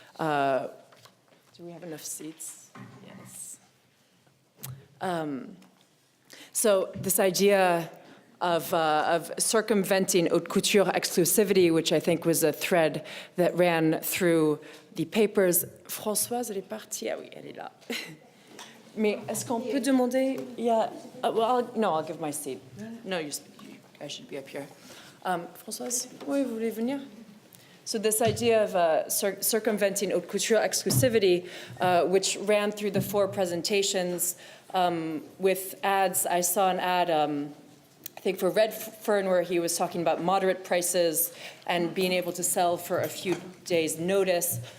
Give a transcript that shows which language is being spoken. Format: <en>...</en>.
<en>Do we have enough seats? Yes. So this idea of circumventing haute couture exclusivity, which I think was a thread that ran through the papers.</en> <fr>Françoise, elle est partie? Ah oui, elle est là. Mais est-ce qu'on peut demander? Yeah.</fr> <en>Well, I'll give my seat. No, I should be up here.</en> <fr>Françoise, oui, vous voulez venir?</fr> <en>So this idea of circumventing haute couture exclusivity, which ran through the 4 presentations with ads. I saw an ad, I think for Redfern, where he was talking about moderate prices and being able to sell for a few days' notice.</en>